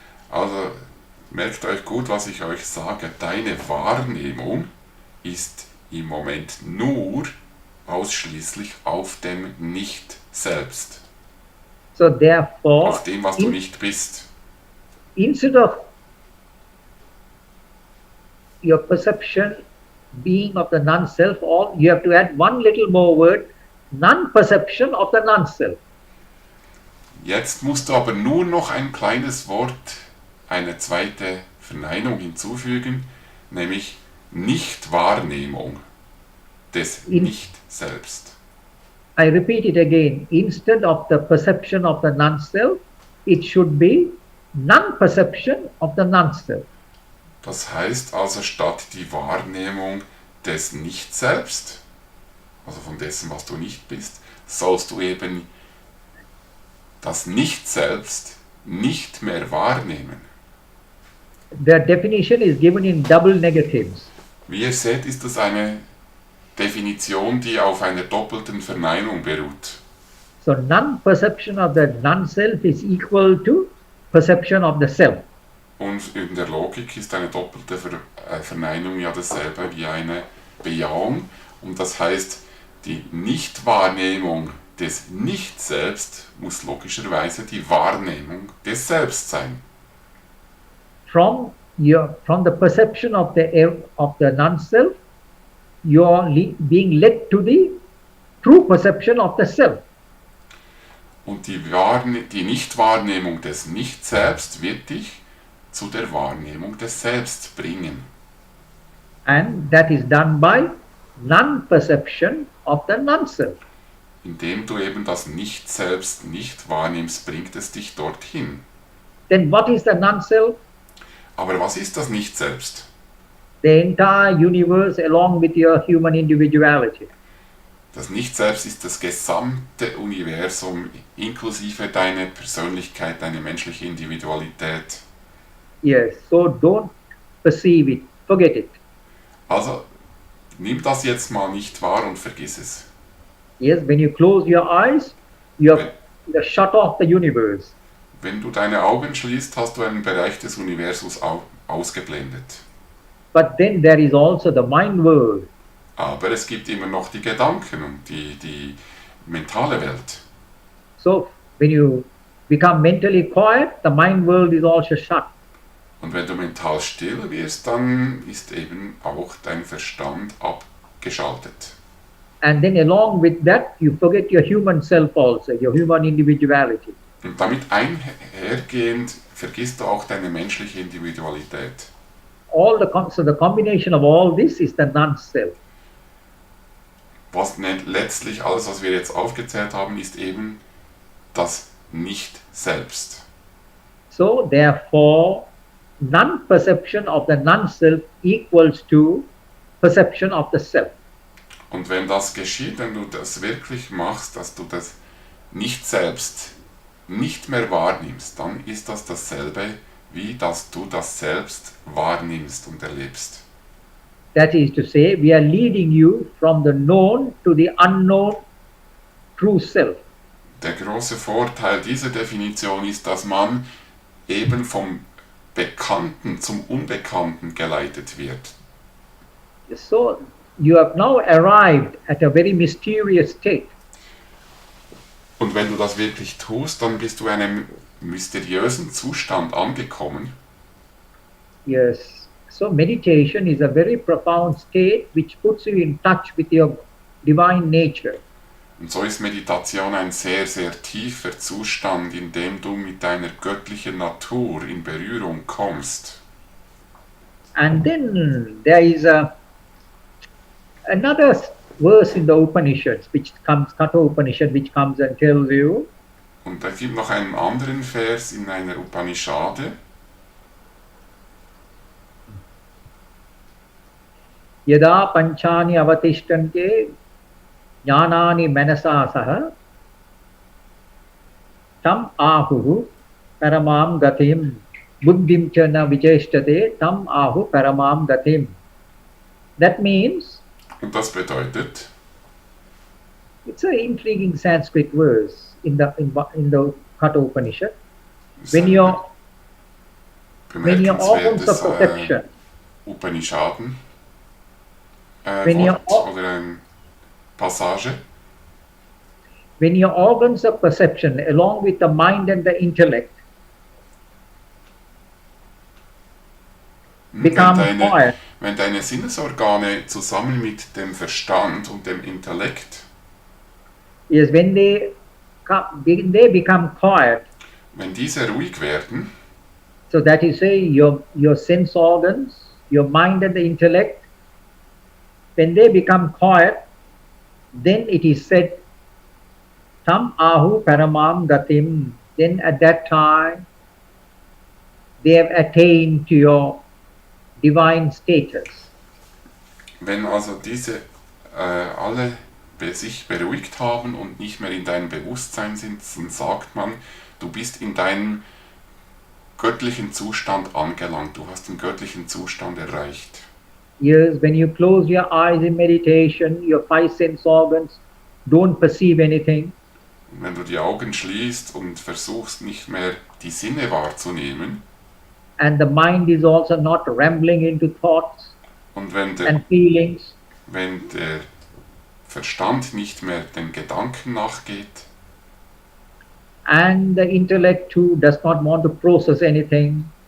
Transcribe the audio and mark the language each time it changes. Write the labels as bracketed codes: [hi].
[de] Also merkt euch gut, was ich euch sage. Deine Wahrnehmung ist im Moment nur ausschließlich auf dem Nicht-Selbst. [en] So therefore, [de] Auf dem, was du nicht bist. [en] instead of your perception being of the non-self, all you have to add one little more word, non-perception of the non-self. [de] Jetzt musst du aber nur noch ein kleines Wort, eine zweite Verneinung hinzufügen, nämlich Nichtwahrnehmung des Nicht-Selbst. [en] I repeat it again. Instead of the perception of the non-self, it should be non-perception of the non-self. [de] Das heißt also, statt die Wahrnehmung des Nicht-Selbst, also von dessen, was du nicht bist, sollst du eben das Nicht-Selbst nicht mehr wahrnehmen. [en] The definition is given in double negatives. [de] Wie ihr seht, ist das eine Definition, die auf einer doppelten Verneinung beruht. [en] So non-perception of the non-self is equal to perception of the self. [de] Und in der Logik ist eine doppelte Verneinung ja dasselbe wie eine Bejahung. Und das heißt, die Nichtwahrnehmung des Nicht-Selbst muss logischerweise die Wahrnehmung des Selbst sein. [en] From the perception of the non-self, you are being led to the true perception of the self. [de] Und die Nichtwahrnehmung des Nicht-Selbst wird dich zu der Wahrnehmung des Selbst bringen. [en] And that is done by non-perception of the non-self. [de] Indem du eben das Nicht-Selbst nicht wahrnimmst, bringt es dich dorthin. [en] Then what is the non-self? [de] Aber was ist das Nicht-Selbst? [en] The entire universe along with your human individuality. [de] Das Nicht-Selbst ist das gesamte Universum, inklusive deine Persönlichkeit, deine menschliche Individualität. [en] Yes, so don't perceive it, forget it. [de] Also, nimm das jetzt mal nicht wahr und vergiss es. [en] Yes, when you close your eyes, you're shut off the universe. [de] Wenn du deine Augen schließt, hast du einen Bereich des Universums ausgeblendet. [en] But then there is also the mind world. [de] Aber es gibt immer noch die Gedanken und die mentale Welt. [en] So when you become mentally quiet, the mind world is also shut. [de] Und wenn du mental still wirst, dann ist eben auch dein Verstand abgeschaltet. [en] And then along with that, you forget your human self also, your human individuality. [de] Und damit einhergehend vergisst du auch deine menschliche Individualität. [en] So the combination of all this is the non-self. [de] Was letztlich alles, was wir jetzt aufgezählt haben, ist eben das Nicht-Selbst. [en] So therefore, non-perception of the non-self equals to perception of the self. [de] Und wenn das geschieht, wenn du das wirklich machst, dass du das Nicht-Selbst nicht mehr wahrnimmst, dann ist das dasselbe, wie dass du das Selbst wahrnimmst und erlebst. [en] That is to say, we are leading you from the known to the unknown true self. [de] Der große Vorteil dieser Definition ist, dass man eben vom Bekannten zum Unbekannten geleitet wird. [en] So you have now arrived at a very mysterious state. [de] Und wenn du das wirklich tust, dann bist du in einem mysteriösen Zustand angekommen. [en] Yes. So meditation is a very profound state which puts you in touch with your divine nature. [de] Und so ist Meditation ein sehr, sehr tiefer Zustand, in dem du mit deiner göttlichen Natur in Berührung kommst. [en] And then there is another verse in the Upanishads, which comes, Katha Upanishad, which comes and tells you, [de] Und es gibt noch einen anderen Vers in einer Upanishade. [sa] Yada panchani avatishtante jnanani manasa saha tam ahu paramam gatim buddhim cha na vicheshtate tam ahu paramam gatim. [en] That means, [de] Und das bedeutet, [en] it's an intriguing Sanskrit verse in the Katha Upanishad. [de] es ist [en] When [de] ein [en] your organs of [de] bemerkenswertes [en] perception, [de] Upanishaden Wenn ihr Wort oder eine Passage. [en] when your organs of perception, along with the mind and the intellect, become quiet, [de] Wenn deine Sinnesorgane zusammen mit dem Verstand und dem Intellekt, [en] is when they become quiet. [de] wenn diese ruhig werden, [en] So that is say your sense organs, your mind and the intellect, when they become quiet, then it is said, [sa] tam ahu paramam gatim. [en] Then at that time, they have attained to your divine status. [de] wenn also diese alle sich beruhigt haben und nicht mehr in deinem Bewusstsein sind, dann sagt man, du bist in deinem göttlichen Zustand angelangt, du hast den göttlichen Zustand erreicht. [en] Yes, when you close your eyes in meditation, your five sense organs don't perceive anything. [de] Und wenn du die Augen schließt und versuchst nicht mehr die Sinne wahrzunehmen, [en] And the mind is also not rambling into thoughts [de] und wenn [en] and feelings. [de] der Verstand nicht mehr den Gedanken nachgeht, [en] And the intellect too does not want to process anything.